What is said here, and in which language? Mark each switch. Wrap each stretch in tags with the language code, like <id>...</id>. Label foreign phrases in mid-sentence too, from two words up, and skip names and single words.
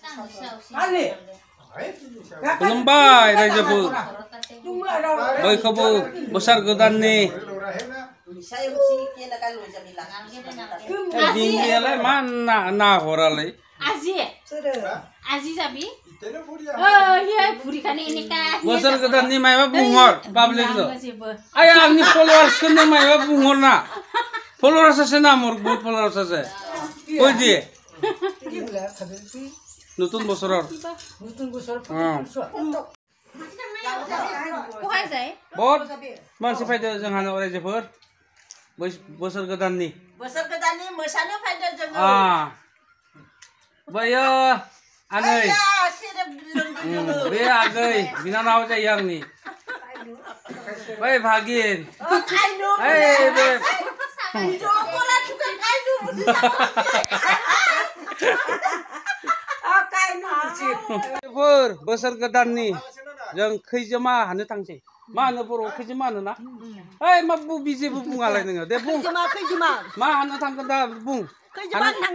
<brx>खुलुमबाय रायजोफोर बयखौबो बोसोर गोदाननि दिंगियालाय मा ना हरालाय बोसोर गोदाननि मायबा बुंहर पाब्लिकनो आय आंनि फलोवार्सखौनो मायबा बुंहर ना फलोवार्सआसो नामहर बहुत फलोवार्सआसो</brx> <as>কই দিয়ে নতুন বছৰৰ বহুত</as> <brx>मानसि फैदो जोंहानो रायजोफोर बोसोर गोदाननि मोसानो फैदो जोङो बैयो आनै बे आगै बिनानाव जायो आंनि बै भागिन बे बोसोर गोदाननि जों खैजोमा हानो थांसै मा होनो बर' खैजोमा होनो ना ओइ मा बिजेबो बुङालाय नोङो दे बुं मा हानो थांगोन दा बुं खैजोमा</brx>